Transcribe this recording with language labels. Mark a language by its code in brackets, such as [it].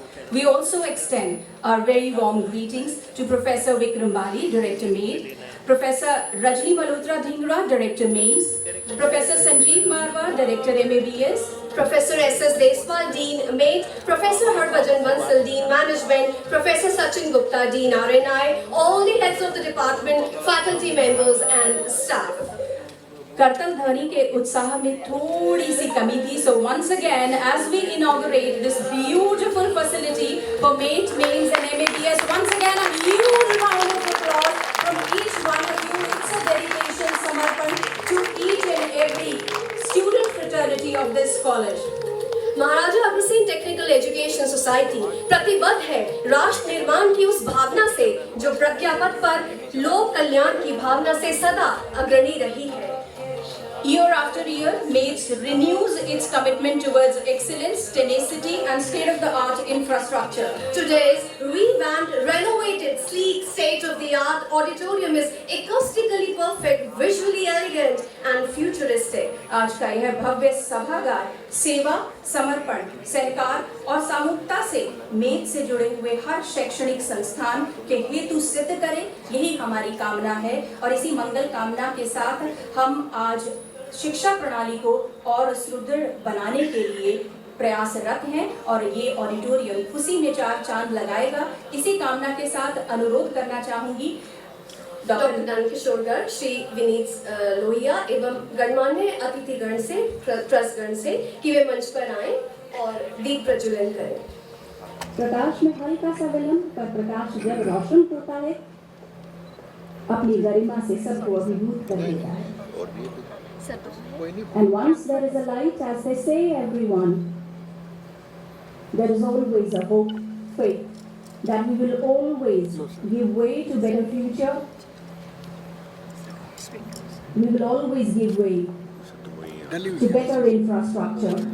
[en] We also extend our very warm greetings to Professor Vikram Bali, Director MATES, Professor Rajni Malhotra Dhingra, Director MATES, Professor Sanjeev Marwa, Director MABS, Professor S.S. Deswal, Dean MATES, Professor Harbhajan Bansal, Dean Management, Professor Sachin Gupta, Dean RNI, all the heads of the department, faculty members and staff. [hi] करतल ध्वनि के उत्साह में थोड़ी सी कमी थी. [en] So once again, as we inaugurate this beautiful facility for MATES, mains and MABS, once again a huge round of applause from each one of you. It's a dedication, samarpan to each and every student fraternity of this college. [hi] Maharaja Agrasen technical education society प्रतिबद्ध है राष्ट्र निर्माण की उस भावना से जो प्रज्ञापत्र पर लोक कल्याण की भावना से सदा अग्रणी रही है. [en] Year after year, MATES renews its commitment towards excellence, tenacity and state-of-the-art infrastructure. Today's revamped, renovated, sleek, state-of-the-art auditorium is acoustically perfect, visually elegant and futuristic. [hi] आज का यह भव्य सभागार सेवा, समर्पण, सहकार और सामूहिकता से MATES से जुड़े हुए हर शैक्षणिक संस्थान के हेतु सिद्ध करे, यही हमारी कामना है. और इसी मंगल कामना के साथ हम आज शिक्षा प्रणाली को और सुदृढ़ बनाने के लिए प्रयासरत हैं और ये ऑडिटोरियम उसी में चार चांद लगाएगा. इसी कामना के साथ अनुरोध करना चाहूंगी डॉक्टर नंद किशोर गर्ग, श्री विनीत लोहिया एवं गणमान्य अतिथिगण से, ट्रस्टगण से कि वे मंच पर आएं और दीप प्रज्वलन करें. प्रकाश में हल्का सा विलंब पर प्रकाश जब रोशन होता है अपनी गरिमा से सबको अभिभूत कर देता है. [en] And once there is a light, as they say, everyone, there is always a hope, faith, that we will always give way to better future. We will always give way to better infrastructure.